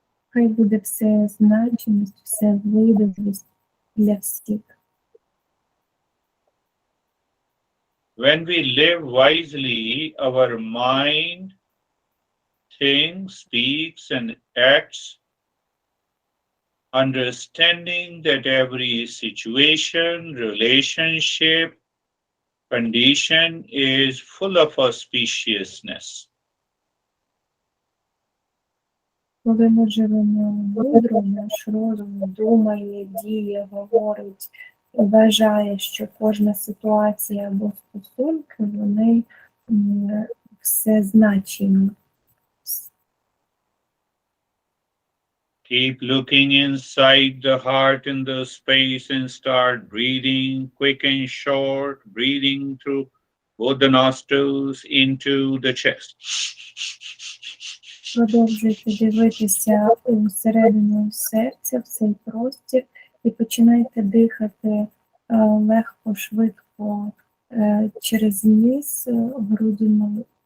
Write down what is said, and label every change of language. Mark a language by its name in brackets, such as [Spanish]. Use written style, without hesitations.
[Ukrainian] Хай буде все значимість, все видимість для всіх. [English] When we live wisely, our mind thinks, speaks, and acts, understanding that every situation, relationship, condition is full of auspiciousness. [Ukrainian] Коли ми живемо мудро, наш розум думає, діє, говорить, вважає, що кожна ситуація або стосунки, вони все значимі. [English] Keep looking inside the heart in the space and start breathing quick and short, breathing through both the nostrils into the chest. [Ukrainian] Продовжуйте дивитися всередину серця, в цей простір, і починайте дихати легко, швидко через ніс, грудину.